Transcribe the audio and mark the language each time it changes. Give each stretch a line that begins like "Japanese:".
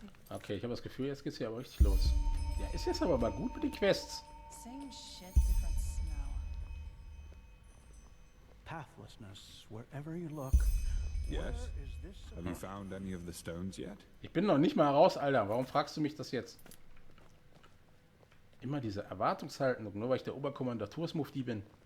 German: Okay, ich habe das Gefühl, jetzt geht's hier aber richtig los. Ja, ist jetzt aber mal gut mit den Quests.
English: Same shit, different smell. Pathlessness, wherever you look. Yes. Have you found any of the stones yet?
German: Ich bin noch nicht mal raus, Alter. Warum fragst du mich das jetzt? Immer diese Erwartungshaltung, nur weil ich der Oberkommandatursmufti bin.